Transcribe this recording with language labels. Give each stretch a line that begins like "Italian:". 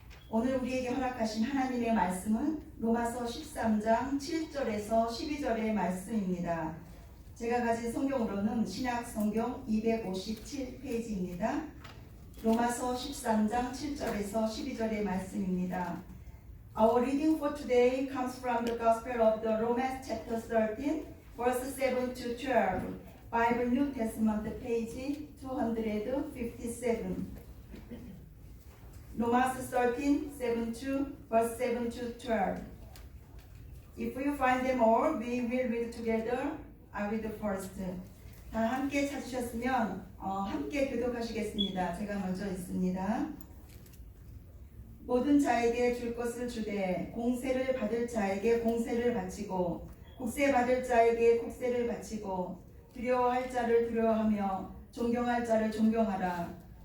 Korean: 오늘 우리에게 허락하신 하나님의 말씀은 로마서 13장 7절에서 12절의 말씀입니다. 제가 가진 성경으로는 신약 성경 257페이지입니다. 로마서 13장 7절에서 12절의 말씀입니다.
English: Our reading for today comes from the Gospel of the Romans chapter 13, verses 7 to 12, Bible New Testament page 257. Romans 13, 7 to verse 7 to 12. If you find them all, we will read together. I read first.
Korean: 다 함께 찾으셨으면 함께 교독하시겠습니다. 제가 먼저 읽습니다. 모든 자에게 줄 것을 주되 공세를 받을 자에게 공세를 바치고 국세 받을 자에게 국세를 바치고 두려워할 자를 두려워하며 존경할 자를 존경하라.